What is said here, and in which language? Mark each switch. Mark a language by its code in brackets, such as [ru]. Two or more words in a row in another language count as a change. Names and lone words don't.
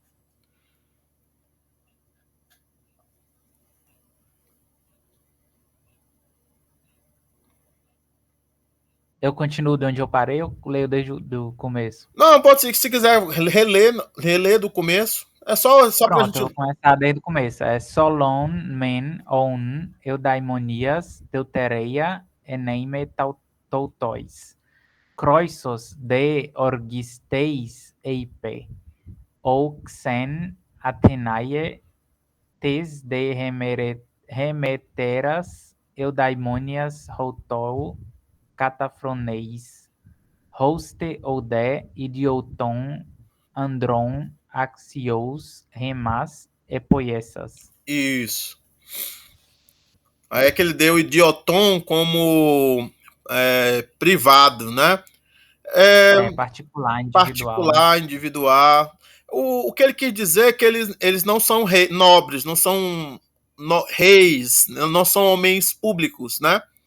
[pt] Eu continuo de onde eu parei, eu leio desde o começo. Não, pode ser que se quiser reler do começo. É só pra Pronto, eu gente. vou começar desde o começo. [el] Σόλων μὲν ὦν εὐδαιμονίης δευτερεῖα ἔνεμε τούτοισι. Κροῖσος δὲ ὀργισθεὶς εἶπε. Ὦ ξεῖν Ἀθηναῖε τῆς δὲ ἡμετέρας εὐδαιμονίας οὕτω καταφρονεῖς. Ὥστε οὐδὲ ἰδιωτῶν ἀνδρῶν ἀξίους ἡμέας ἐποίησας. [pt] Isso. Aí é que ele deu idiotom como privado, né? Particular, individual, né? Particular, individual. O que ele quis dizer é que eles não são nobres, não são reis, não são homens públicos, né?